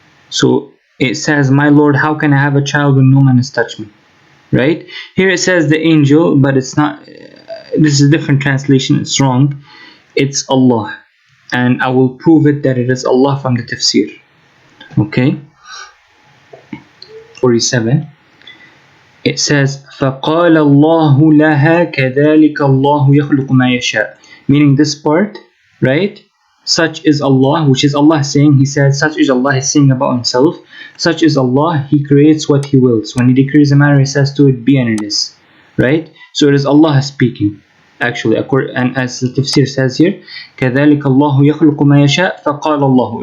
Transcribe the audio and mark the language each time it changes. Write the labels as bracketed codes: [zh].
[en] So it says, my Lord, how can I have a child when no man has touched me? Right? Here it says the angel, but it's not. This is a different translation. It's wrong. It's Allah. And I will prove it that it is Allah from the tafsir. Okay? 47. It says, [ar] فَقَالَ اللَّهُ لَهَا كَذَلِكَ اللَّهُ يَخْلُقُ مَا يَشَاءُ. [en] Meaning this part, right? Such is Allah, which is Allah saying, He said, such is Allah, He's saying about Himself. Such is Allah, He creates what He wills. When He decrees a matter, He says to it, be, and it is. Right? So it is Allah speaking. Actually, and as the tafsir says here, [ar] كَذَلِكَ اللَّهُ يَخْلُقُ مَا يَشَاءُ فَقَالَ اللَّهُ.